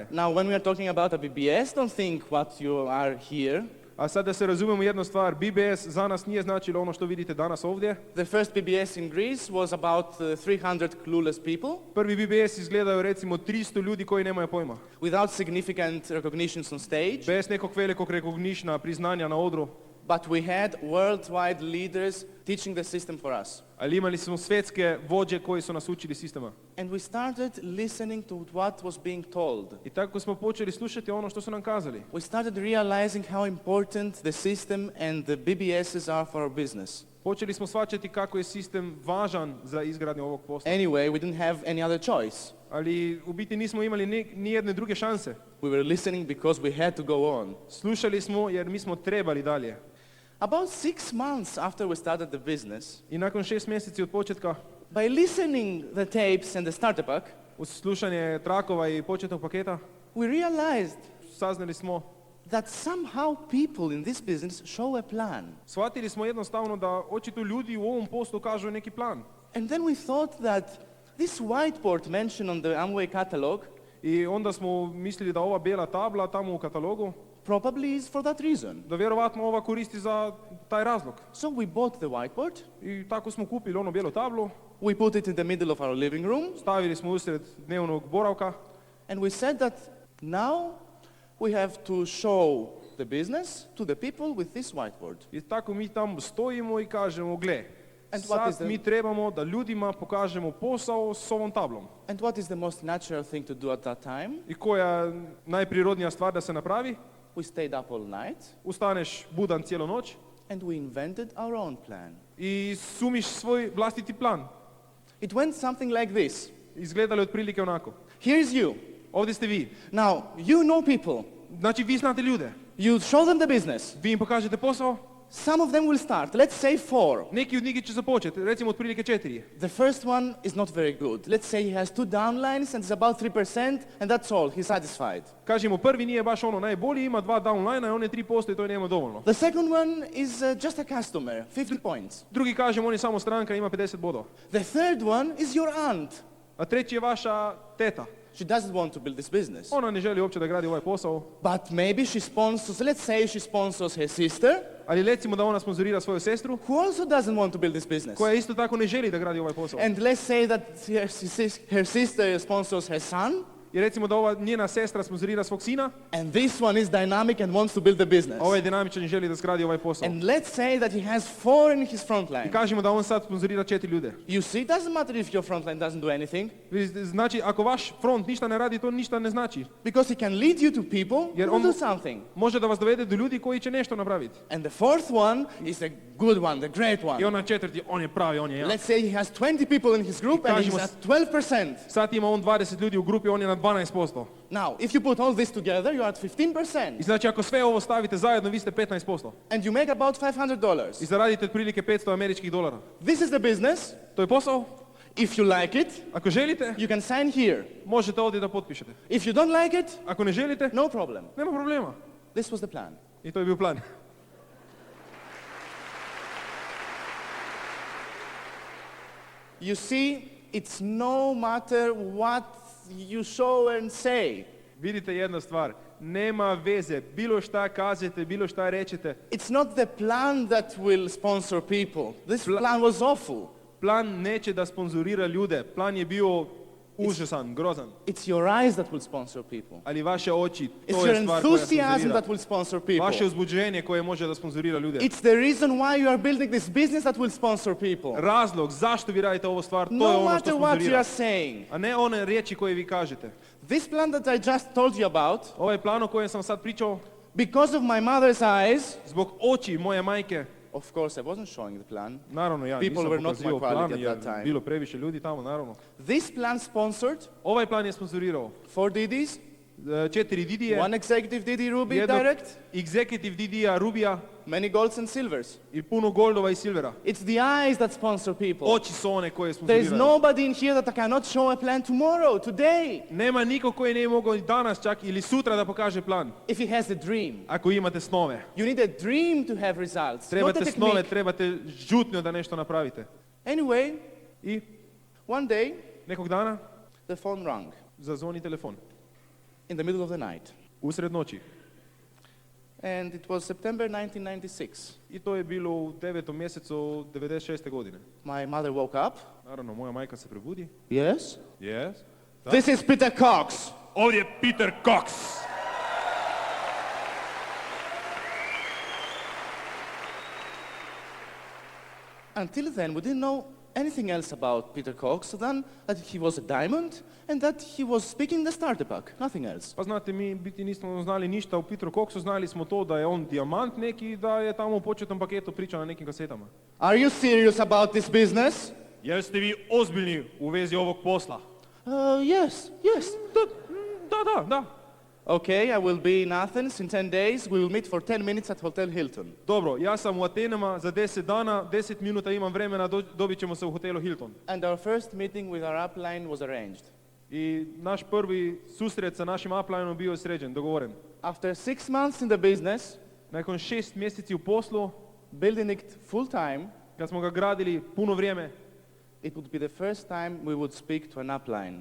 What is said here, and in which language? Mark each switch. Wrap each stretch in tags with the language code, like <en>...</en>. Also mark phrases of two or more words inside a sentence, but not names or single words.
<en>Now, when we are talking about a BBS, don't think what you are here.</en> <bs>A sad da se razumemo jednu stvar, BBS za nas nije značilo ono što vidite danas ovdje.</bs> <en>The first BBS in Greece was about 300 clueless people</en> <bs>Prvi BBS izgledaju recimo 300 ljudi koji nemaju pojma.</bs> <en>without significant recognitions on stage.</en> <bs>Bez nekog velikog rekognitiona, priznanja na odru.</bs> <en>But we had worldwide leaders teaching the system for us.</en> <bs>Ali imali smo svjetske vođe koji su nas učili sistema.</bs> <en>And we started listening to what was being told.</en> <bs>I tako smo počeli slušati ono što su nam kazali.</bs> <en>We started realizing how important the system and the BBSs are for our business.</en> <bs>Počeli smo shvaćati kako je sistem važan za izgradnju ovog posla.</bs> <en>Anyway, we didn't have any other choice.</en> <bs>Ali u biti nismo imali ni jedne druge šanse.</bs> <en>We were listening because we had to go on.</en> <bs>Slušali smo jer mi smo trebali dalje.</bs> <en>About 6 months after we started the business,</en> <bs>I nakon 6 mjeseci od početka,</bs> <en>by listening the tapes and the starter pack,</en> <bs>uz slušanje trakova i početnog paketa,</bs> <en>we realized</en> <bs>saznali smo,</bs> <en>that somehow people in this business show a plan.</en> <bs>shvatili smo jednostavno da očito ljudi u ovom poslu kažu neki plan.</bs> <en>And then we thought that this whiteboard mentioned on the Amway catalog</en> <bs>I onda smo mislili da ova bijela tabla tamo u katalogu,</bs> <en>probably is for that reason.</en> <bs>da vjerovatno ova koristi za taj razlog.</bs> <en>So we bought the whiteboard,</en> <bs>I tako smo kupili onu bijelu tablu,</bs> <en>we put it in the middle of our living room,</en> <bs>stavili smo usred dnevnog boravka</bs> <en>and we said that now we have to show the business to the people with this whiteboard.</en> <bs>i tako mi tamo stojimo i kažemo, gle,</bs> <en>And what is</en> <bs>sad</bs> <en>the-</en> <bs>mi trebamo da ljudima pokažemo posao s ovom tablom.</bs> <en>And what is the most natural thing to do at that time?</en> <bs>I koja je najprirodnija stvar da se napravi?</bs> <en>We stayed up all night</en> <bs>Ustaneš budan cijelu noć</bs> <en>and we invented our own plan.</en> <bs>i sumiš svoj vlastiti plan.</bs> <en>It went something like this.</en> <bs>Izgledali otprilike onako.</bs> <en>Here's you.</en> <bs>Ovdje ste vi.</bs> <en>Now, you know people.</en> <bs>Znači vi znate ljude.</bs> <en>You show them the business.</en> <bs>Vi im pokažete posao</bs> <en>some of them will start. Let's say 4.</en> <bs>Neki od njih će započeti, recimo otprilike 4.</bs> <en>The first one is not very good. Let's say he has 2 downlines and it's about 3% and that's all. He's satisfied.</en> <bs>Kažemo, prvi nije baš ono najbolji, ima 2 downline, a on je 3% i to je nema dovoljno.</bs> <en>The second one is just a customer, 50 points.</en> <bs>Drugi kažemo, on je samo stranka, ima 50 bodova.</bs> <en>The third one is your aunt.</en> <bs>A treći je vaša teta.</bs> <en>She doesn't want to build this business.</en> <bs>Ona ne želi uopće da gradi ovaj posao.</bs> <en>But maybe she sponsors, let's say she sponsors her sister,</en> <bs>Ali recimo da ona sponzorira svoju sestru,</bs> <en>who also doesn't want to build this business.</en> <bs>koja isto tako ne želi da gradi ovaj posao.</bs> <en>And let's say that her sister sponsors her son,</en> <bs>I recimo da ova njena sestra sponzorira svog sina,</bs> <en>and this one is dynamic and wants to build the business.</en> <bs>a ovaj dinamičan i želi da zgradi ovaj posao.</bs> <en>And let's say that he has 4 in his front</en> <bs>I</bs> <en>line.</en> <bs>kažemo da on sad sponzorira 4 ljude.</bs> <en>You see, it doesn't matter if your front line doesn't do anything,</en> <bs>Znači, ako vaš front ništa ne radi, to ništa ne znači.</bs> <en>because he can lead you to people</en> <bs>Jer</bs> <en>who will</en> <bs>on</bs> <en>do something.</en> <bs>može da vas dovede do ljudi koji će nešto napraviti.</bs> <en>And the fourth one is a good one, the great</en> <bs>I</bs> <en>one.</en> <bs>ona četvrti, on je pravi, on je ja.</bs> <en>Let's say he has 20 people in his group and he's</en> <bs>kažemo</bs> <en>at 12%.</en> <bs>Sad ima on 20 ljudi u grupi, on je na 12%.</bs> <en>Now, if you put all this together, you're at</en> <bs>I</bs> <en>15%.</en> <bs>znači, ako sve ovo stavite zajedno, vi ste 15%.</bs> <en>And you make about</en> <bs>I</bs> <en>$500.</en> <bs>zaradite otprilike $500.</bs> <en>This is the business.</en> <bs>To je posao.</bs> <en>If you like it,</en> <bs>Ako želite,</bs> <en>you can sign here.</en> <bs>možete ovdje da potpišete.</bs> <en>If you don't like it,</en> <bs>Ako ne želite,</bs> <en>no problem.</en> <bs>nema problema.</bs> <en>This was the plan.</en> <bs>I to je bio plan.</bs> <en>You see, it's no matter what you show and say.</en> <bs>Vidite jedna stvar, nema veze, bilo šta kažete, bilo šta rečete.</bs> <en>It's not the plan that will sponsor people. This plan was awful.</en> <bs>Plan neće da sponzorira ljude, plan je bio užasan, grozan.</bs> <en>It's your eyes that will sponsor people.</en> <bs>Ali vaše oči,</bs> <en>It's</en> <bs>to</bs> <en>your</en> <bs>je stvar koja</bs> <en>enthusiasm</en> <bs>sponzorira.</bs> <en>that will sponsor people.</en> <bs>Vaše uzbuđenje koje može da sponzorira ljude.</bs> <en>It's the reason why you are building this business that will sponsor people.</en> <bs>Razlog zašto vi radite ovu stvar, to je</bs> <en>No</en> <bs>ono što</bs> <en>matter what you</en> <bs>sponzorira.</bs> <en>are saying.</en> <bs>A ne one riječi koje vi kažete.</bs> <en>This plan that I just told you about,</en> <bs>Ovaj plan o kojem sam sad pričao,</bs> <en>because of my mother's eyes,</en> <bs>zbog oči moje majke,</bs> <en>of course I wasn't showing the plan.</en> <bs>naravno ja</bs> <en>People</en> <bs>nisam</bs> <en>were not</en> <bs>pokazivao</bs> <en>my quality</en> <bs>plan</bs> <en>at</en> <bs>jer</bs> <en>that time.</en> <bs>bilo previše ljudi tamo, naravno.</bs> <en>This plan sponsored</en> <bs>Ovaj plan je sponzorirao</bs> <en>4 DDs,</en> <bs>4 Didije,</bs> <en>one executive DD Ruby</en> <bs>jednog</bs> <en>direct,</en> <bs>executive Didija, Rubija</bs> <en>many golds and silvers.</en> <bs>i puno goldova i silvera.</bs> <en>It's the eyes that sponsor people.</en> <bs>Oči su one koje</bs> <en>There is</en> <bs>sponzoriraju.</bs> <en>nobody in here that I cannot show a plan tomorrow, today,</en> <bs>Nema niko koji ne mogao i danas čak ili sutra da pokaže plan.</bs> <en>if he has a dream.</en> <bs>Ako imate snove.</bs> <en>You need a dream to have results, not a</en> <bs>Trebate snove,</bs> <en>technique.</en> <bs>trebate žutnjo da nešto napravite.</bs> <en>Anyway,</en> <bs>I</bs> <en>one day,</en> <bs>nekog dana</bs> <en>the phone rang</en> <bs>zazvoni telefon.</bs> <en>in the middle of the night.</en> <bs>Usred noći.</bs> <en>And it was September 1996.</en> <bs>I to je bilo u 9. mjesecu 96. godine.</bs> <en>My mother woke up.</en> <bs>Naravno, moja majka se probudi.</bs> <en>Yes?</en> <bs>Yes. Da.</bs> <en>This is Peter Cox.</en> <bs>Ovdje je Peter Cox.</bs> <en>Until then, we didn't know anything else about Peter Cox than that he was a diamond and that he was speaking the starter pack, nothing else.</en> <bs>Pa znate, mi biti nismo znali ništa o Peteru Coxu, znali smo to da je on dijamant neki i da je tamo u početnom paketu priča na nekim kasetama.</bs> <en>Are you serious about this business?</en> <bs>Jeste vi ozbiljni u vezi ovog posla?</bs> <en>Yes, yes.</en> <bs>Da.</bs> <en>Okay, I will be in Athens in 10 days. We will meet for 10 minutes at Hotel Hilton.</en> <bs>Dobro, ja sam u Atenama za 10 dana, 10 minuta imam vremena, dobit ćemo se u hotelu Hilton.</bs> <en>And our first meeting with our upline was arranged.</en> <bs>I naš prvi susret sa našim uplineom bio je sređen, dogovoren.</bs> <en>After 6 months in the business,</en> <bs>Nakon 6 mjeseci u poslu,</bs> <en>building it full time,</en> <bs>kad smo ga gradili puno vrijeme,</bs> <en>it would be the first time we would speak to an upline.</en>